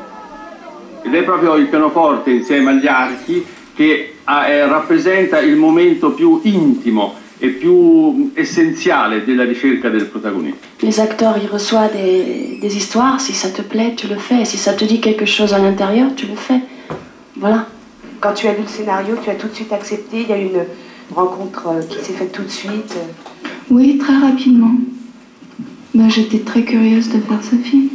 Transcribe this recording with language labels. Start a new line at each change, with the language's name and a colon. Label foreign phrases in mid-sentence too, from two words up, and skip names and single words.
Italian: Ed è proprio il pianoforte insieme agli archi che rappresenta il momento più intimo et più essenziale della ricerca del protagonista.
French: Les acteurs, ils reçoivent des histoires, si ça te plaît, tu le fais, si ça te dit quelque chose à l'intérieur, tu le fais. Voilà. Quand tu as lu le scénario, tu as tout de suite accepté, il y a eu une rencontre qui s'est faite tout de suite. Oui, très rapidement. Ben, j'étais très curieuse de faire ce film.